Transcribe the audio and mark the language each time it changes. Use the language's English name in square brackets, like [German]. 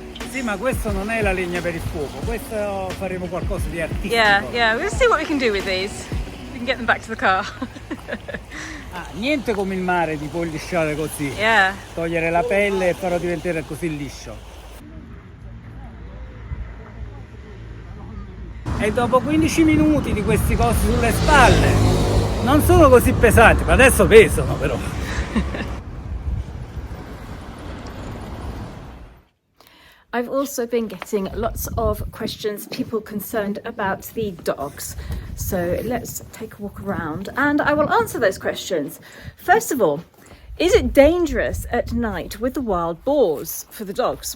[Italian] Sì, ma questo non è la legna per il fuoco, questo faremo qualcosa di artistico. [English] yeah, we'll see what we can do with these. We can get them back to the car. [Italian] Ah, niente come il mare di poi lisciare così. [English] Yeah. [Italian] Togliere la pelle e farlo diventare così liscio. E dopo 15 minuti di questi cosi sulle spalle non sono così pesanti, ma adesso pesano però. [English] I've also been getting lots of questions, people concerned about the dogs. So let's take a walk around and I will answer those questions. First of all, is it dangerous at night with the wild boars for the dogs?